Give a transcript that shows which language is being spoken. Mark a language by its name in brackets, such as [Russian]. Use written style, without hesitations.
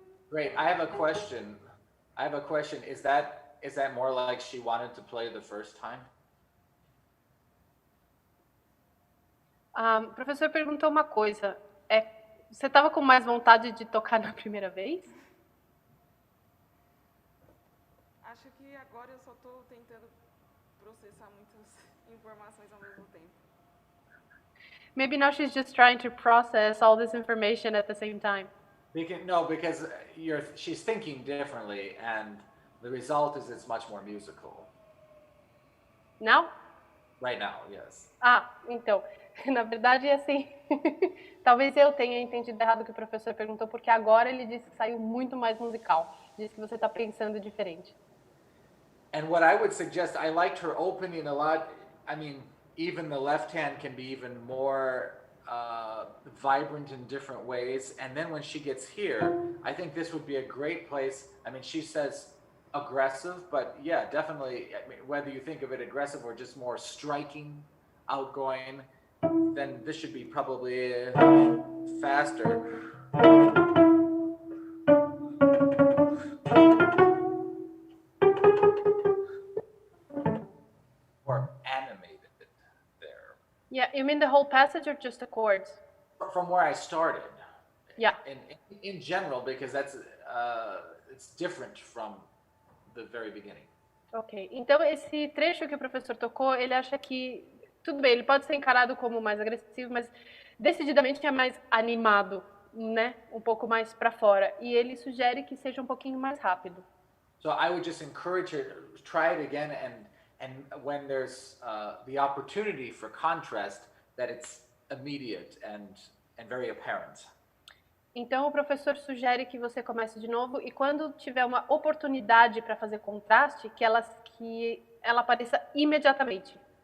[English] Great. I have a question. Is that more like she wanted to play the first time? [Portuguese] O professor perguntou uma coisa. Você estava com mais vontade de tocar na primeira vez? Acho que agora eu só estou tentando processar muitas informações ao mesmo tempo. [English] Maybe now she's just trying to process all this information at the same time. Because she's thinking differently, and the result is it's much more musical. Now? Right now, yes. [Portuguese] Então, na verdade é assim, talvez eu tenha entendido errado o que o professor perguntou, porque agora ele disse que saiu muito mais musical, disse que você está pensando diferente. [English] And what I would suggest, I liked her opening a lot. I mean, even the left hand can be even more vibrant in different ways. And then when she gets here, I think this would be a great place. I mean, she says aggressive, but yeah, definitely, I mean, whether you think of it aggressive or just more striking, outgoing, then this should be probably faster. Or animated there. Yeah, you mean the whole passage or just the chords? From where I started. Yeah. In general, because that's it's different from the very beginning. [Portuguese] Ok, então esse trecho que o professor tocou, ele acha que, tudo bem, ele pode ser encarado como mais agressivo, mas decididamente é mais animado, né? Um pouco mais para fora. E ele sugere que seja um pouquinho mais rápido. [English] So I would just encourage her to try it again, and when there's the opportunity for contrast, that it's immediate and very apparent. [Portuguese] Então o professor sugere que você comece de novo e quando tiver uma oportunidade para fazer contraste, que ela apareça imediatamente.